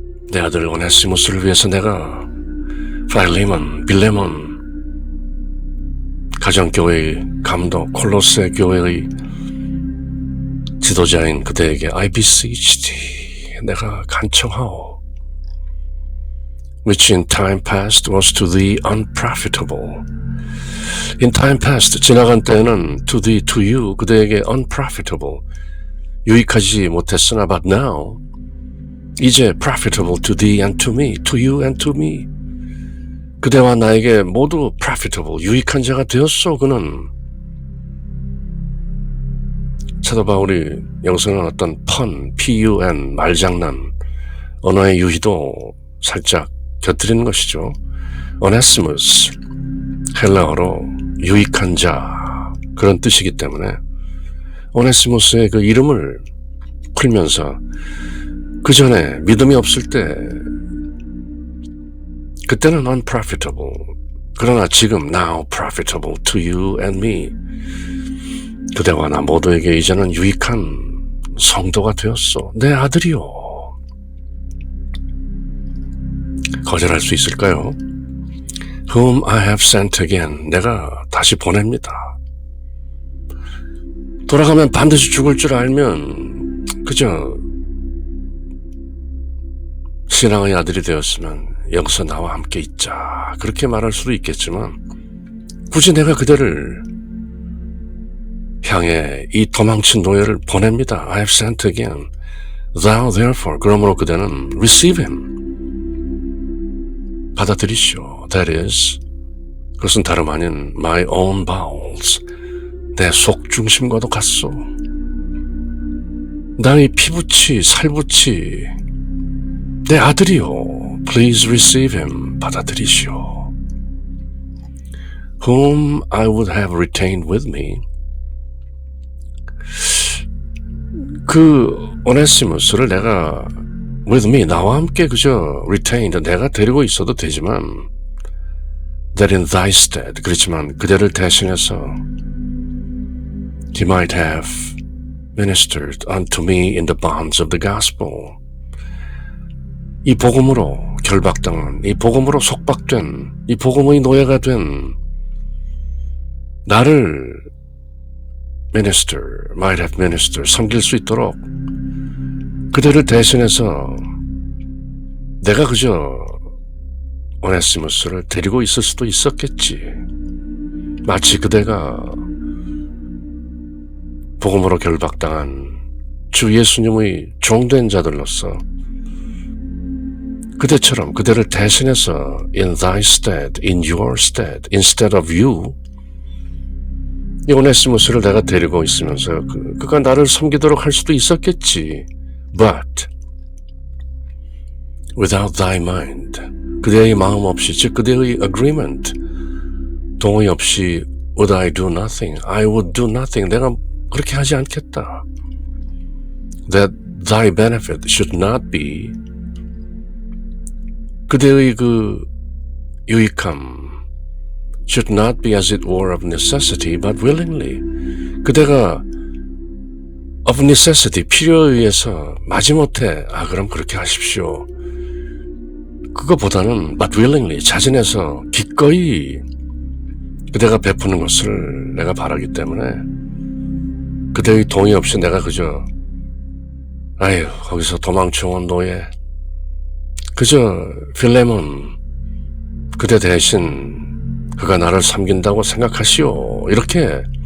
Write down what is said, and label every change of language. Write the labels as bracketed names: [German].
[Korean] 내 아들 오네시무스를 위해서 내가 빌레몬 가정교회의 감독 콜로세 교회의 지도자인 그대에게 [English] I beseech thee [Korean] 내가 간청하오 [English] which in time past was to thee unprofitable. In time past [Korean] 지나간 때에는 [English] to thee, to you [Korean] 그대에게 [English] unprofitable [Korean] 유익하지 못했으나 [English] but now [Korean] 이제 [English] profitable to thee and to me, to you and to me. [Korean] 그대와 나에게 모두 profitable, 유익한 자가 되었소. 그는 사도 바울이 여기서는 어떤 pun, 말장난, 언어의 유희도 살짝 곁들이는 것이죠. 오네시무스, 헬라어로 유익한 자 그런 뜻이기 때문에 오네시무스의 그 이름을 풀면서 그 전에 믿음이 없을 때 그때는 unprofitable 그러나 지금 [English] now profitable to you and me [Korean] 그대와 나 모두에게 이제는 유익한 성도가 되었소. 내 아들이요. 거절할 수 있을까요? [English] Whom I have sent again [Korean] 내가 다시 보냅니다. 돌아가면 반드시 죽을 줄 알면 그저 신앙의 아들이 되었으면 여기서 나와 함께 있자 그렇게 말할 수도 있겠지만 굳이 내가 그대를 향해 이 도망친 노예를 보냅니다. [English] I have sent again. Thou therefore [Korean] 그러므로 그대는 [English] receive him [Korean] 받아들이시오. [English] That is [Korean] 그것은 다름 아닌 [English] my own bowels [Korean] 내 속중심과도 같소. 나의 피부치 살부치 내 아들이요. [English] Please receive him. [Korean] 받아들이시오. [English] Whom I would have retained with me. [Korean] 그 오네시무스를 내가 [English] with me, [Korean] 나와 함께 그저 [English] retained, [Korean] 내가 데리고 있어도 되지만 [English] that in thy stead, [Korean] 그렇지만 그대를 대신해서 [English] he might have ministered unto me in the bonds of the gospel. [Korean] 이 복음으로 결박당한, 이 복음으로 속박된, 이 복음의 노예가 된 나를 minister, [English] might have ministered, [Korean] 섬길 수 있도록 그대를 대신해서 내가 그저 오네시무스를 데리고 있을 수도 있었겠지. 마치 그대가 복음으로 결박당한 주 예수님의 종된 자들로서 그대처럼 그대를 대신해서 [English] in thy stead, in your stead, instead of you, [Korean] 이 오네시무스를 내가 데리고 있으면서 그가 나를 섬기도록 할 수도 있었겠지. [English] But without thy mind, [Korean] 그대의 마음 없이, 즉 그대의 [English] agreement, [Korean] 동의 없이 [English] would I do nothing, I would do nothing, [Korean] 내가 그렇게 하지 않겠다. [English] That thy benefit should not be, [Korean] 그대의 그 유익함 [English] should not be as it were of necessity, but willingly. [Korean] 그대가 [English] of necessity, [Korean] 필요에 의해서 마지못해 그럼 그렇게 하십시오. 그거보다는 [English] but willingly, [Korean] 자진해서 기꺼이 그대가 베푸는 것을 내가 바라기 때문에 그대의 동의 없이 내가 그저 거기서 도망쳐온 노예, 그저 필레몬, 그대 대신 그가 나를 섬긴다고 생각하시오, 이렇게